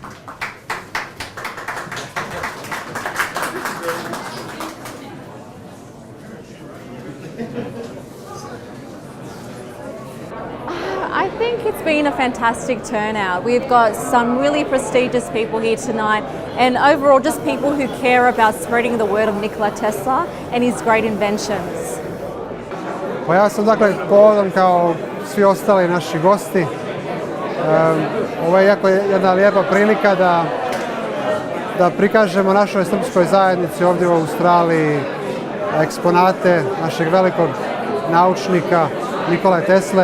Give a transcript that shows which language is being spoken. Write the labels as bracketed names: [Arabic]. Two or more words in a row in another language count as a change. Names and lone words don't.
[English] I think it's been a fantastic turnout. We've got some really prestigious people here tonight, and overall just people who care about spreading the word of Nikola Tesla and his great inventions. [Serbian] Pa ja sam dakle povodom kao svi ostali naši gosti. Ovo je jako jedna lijepa prilika da prikažemo našoj srpskoj zajednici ovdje u Australiji eksponate našeg velikog naučnika Nikole Tesle.